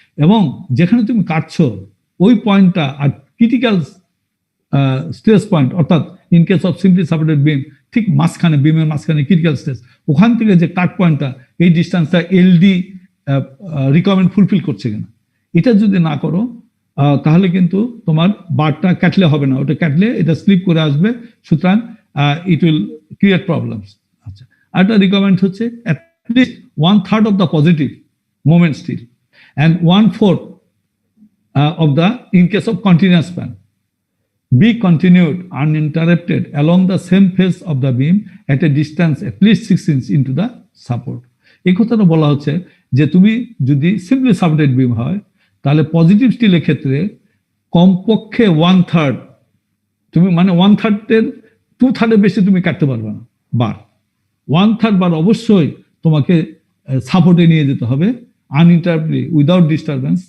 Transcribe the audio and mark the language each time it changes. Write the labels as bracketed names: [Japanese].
[Bangla] এবং যেখানে তুমি কাটছো ওই পয়েন্টটা আর ক্রিটিক্যাল স্ট্রেস পয়েন্ট, অর্থাৎ in case of simply supported বিম ঠিক মাঝখানে, বিমের মাঝখানে ক্রিটিক্যাল স্ট্রেস, ওখান থেকে যে কাট পয়েন্টটা, এই ডিস্টেন্সটা এলডি রিকোয়ারমেন্ট ফুলফিল করছে কিনা, এটা যদি না করো তাহলে কিন্তু তোমার বারটা কাটলে হবে না, ওটা কাটলে এটা স্লিপ করে আসবে, সুতরাং [English] It will create problems. [Bangla] আচ্ছা, আরেকটা রিকোয়ারমেন্ট হচ্ছে [English] At least 1/3 of the positive moment steel and 1/4 of the, in case of continuous span, be continued uninterrupted along the same face of the beam at a distance at least 6 inches into the support. [Bangla] এই কথাটা বলা হচ্ছে যে তুমি যদি simply supported বিম হয় তাহলে positive স্টিলের ক্ষেত্রে কমপক্ষে 1/3, তুমি মানে 1/3 এর 2/3 বেশি তুমি কাটতে পারবে না বার, 1/3 বার অবশ্যই তোমাকে সাপোর্টে নিয়ে যেতে হবে আনইন্টারাপ্টেডলি [English] Without disturbance.